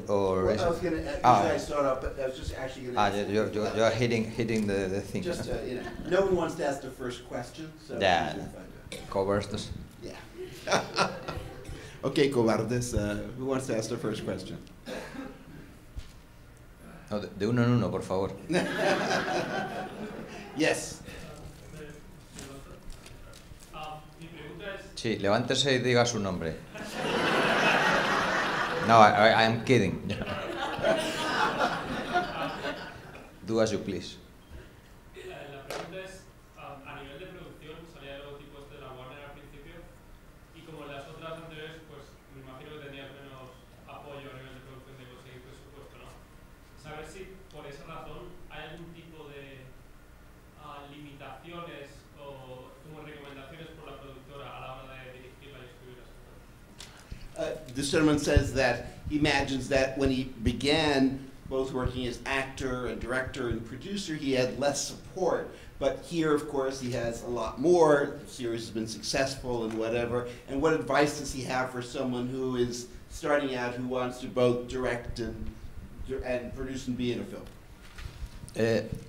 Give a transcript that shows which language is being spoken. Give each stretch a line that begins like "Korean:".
English: well, I was going to I start off, but I was just actually going to. You're hitting the thing. Just you know, no one wants to ask the first question. So yeah,
Spanish: cobardes.
English: Yeah. Okay,
Spanish: cobardes.
English: Who wants to ask the first question?
Spanish: No, de uno en uno, por favor.
English: Yes.
Spanish: Sí, levántese y diga su nombre.
English: No, I am kidding. Do as you please.
Spanish: La pregunta es, a nivel de producción, salía el logotipo este de la Warner al principio, y como en las otras anteriores, pues me imagino que tenías menos apoyo a nivel de producción de conseguir presupuesto, ¿no? Saber si por esa razón hay algún tipo de limitaciones o como recomendaciones por la productora a la hora de dirigirla y escribir esa.
English: The gentleman says that he imagines that when he began both working as actor and director and producer, he had less support. But here, of course, he has a lot more. The series has been successful and whatever. And what advice does he have for someone who is starting out, who wants to both direct and produce and be in a film?